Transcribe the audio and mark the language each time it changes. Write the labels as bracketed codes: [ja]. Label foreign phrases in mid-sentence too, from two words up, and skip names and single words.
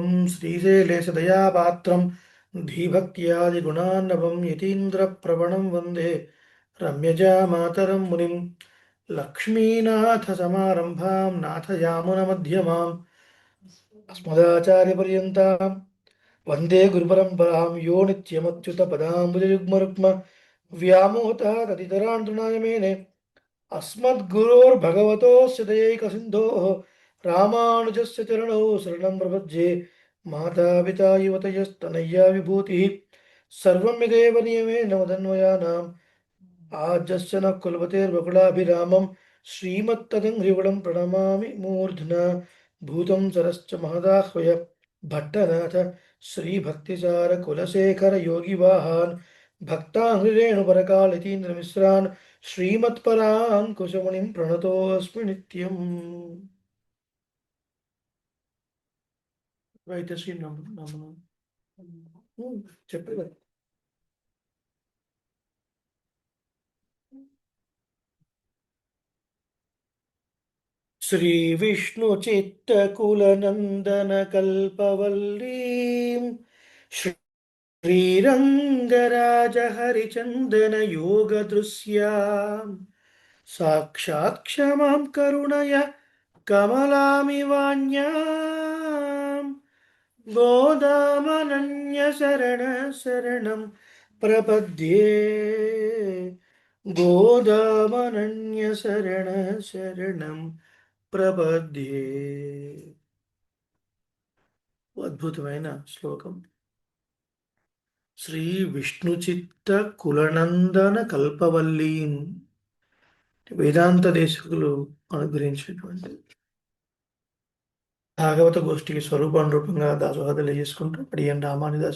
[sa] శ్రీశైలేశదయాపాత్రం ధీభక్త్యాదిగుణాన్నవం యతీంద్రప్రవణం వందే రమ్యజామాతరం మునిం. లక్ష్మీనాథసమారంభాం నాథయామునమధ్యమాం అస్మదాచార్యపర్యంతాం వందే గురుపరంపరాం. యో నిత్యమచ్యుతపదాంబుజయుగ్మరుక్మ వ్యామోహతదితరాన్ తృణాయ మేనే अस्मद्गुरोर्भगवतोऽस्य दयैकसिन्धोः रामानुजस्य चरणौ शरणं प्रपद्ये. मातापिता युवतयस्तनया विभूतिः सर्वं यदेव नियमेन मदन्वयानाम् आद्यस्य नः कुलपतेर्वकुलाभिरामं श्रीमत्तदङ्घ्रियुगलं प्रणमामि मूर्ध्ना. भूतं सरश्च महदाह्वय भट्टनाथ श्रीभक्तिसारकुलशेखरयोगिवाहान् भक्ताङ्घ्रिरेणुपरकालितीन्द्रमिश्रान् श्रीमत्पराङ्कुशमुनिं प्रणतोऽस्मि नित्यम्. [te] అయితే శ్రీ [sa] చెప్పేది श्रीविष्णुचित्तकुलनन्दनकल्पवल्लीं श्रीरङ्गराजहरिचन्दनयोगदृश्यां साक्षात् क्षमां करुणय कमलामिवान्यां गोदामनन्यशरणं प्रपद्ये. गोदामनन्यशरणं ప్రపద్యే. [te] అద్భుతమైన శ్లోకం. [sa] శ్రీ విష్ణు చిత్త కులనందన కల్పవల్లీం. [te] వేదాంత దేశకులు అనుగ్రహించినటువంటి భాగవత గోష్ఠికి స్వరూపానురూపంగా దాసోహ తెలియజేసుకుంటూ అడియన్ రామానుదాస.